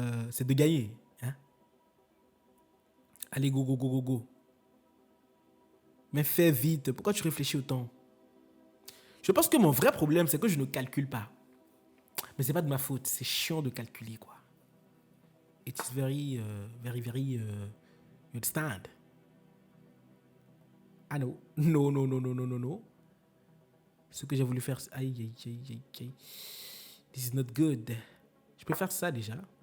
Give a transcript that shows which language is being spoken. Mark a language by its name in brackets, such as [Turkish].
[French] c'est de gagner. Hein? Allez, go, go, go, go, go. Mais fais vite. Pourquoi tu réfléchis autant? Je pense que mon vrai problème, c'est que je ne calcule pas. Mais c'est pas de ma faute. C'est chiant de calculer, quoi. [English] It's very, you understand? [French] Ah non. Non, non, non, non, non, non, non. Ce que j'ai voulu faire, aïe, aïe, aïe, aïe, aïe. [English] This is not good. [French] Je peux faire ça déjà.